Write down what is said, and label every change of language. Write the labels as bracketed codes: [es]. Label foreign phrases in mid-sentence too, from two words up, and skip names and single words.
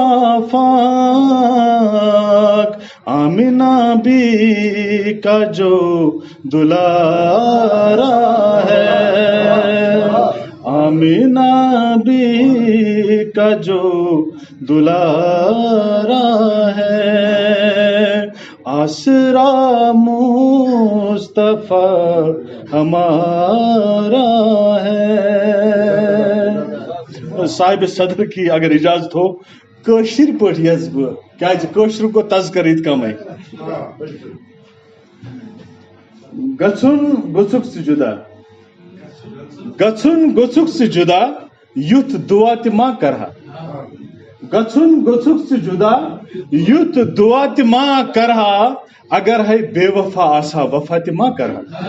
[ur] آفاق، آمنہ بی کا جو دلارا ہے، آمنہ بی کا جو دلارا ہے، آسرا مصطفیٰ ہمارا ہے۔ صاحب صدر کی اگر اجازت ہو [ks] کٲشِر پٲٹھۍ یژھٕ بہٕ کیازِ کٲشُر گوٚو تذکر یِتھ کمٕے گژھُن گوٚژھُکھ ژٕ جُدا گژھُن گوٚژھُکھ ژٕ جُدا یُتھ دُعا تہِ ما کرہا گژھُن گوٚژھُکھ ژٕ جُدا یُتھ دُعا تہِ ما کرہا اگر ہے بے وفا آسہا وفا تہِ ما کرہا